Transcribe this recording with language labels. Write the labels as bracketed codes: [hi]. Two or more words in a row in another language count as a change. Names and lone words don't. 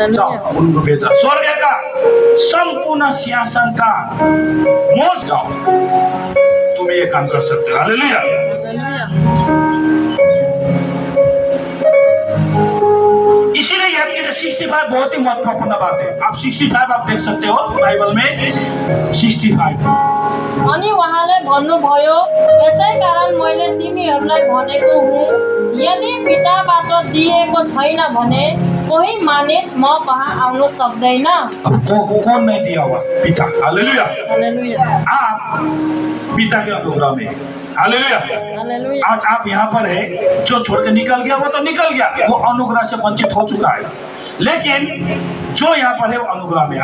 [hi] जाओ उनको भेजा, स्वर्ग का संपूर्ण सिंहासन का मोज जाओ, तुम ये काम कर सकते हो। हालेलुया। इसीलिए याद कीजिए 65 बहुत ही महत्वपूर्ण बात है। आप 65 आप देख सकते हो बाइबल में 65। [ne] अनि उहाँले भन्नुभयो यसै कारण मैले तिमीहरूलाई भनेको हुँ यदि पिताबाट दिएको छैन भने कोही मानिस म कहाँ आउन सक्दैन। [hi] कौन नहीं दिया हुआ? पिता। हालेलुया। हालेलुया। आप पिता के अनुग्रह में। हालेलुया। हालेलुया। आज आप यहाँ पर है, जो छोड़ के निकल गया वो तो निकल गया, वो अनुग्रह से वंचित हो चुका है, लेकिन जो यहाँ पर है वो अनुग्रह में।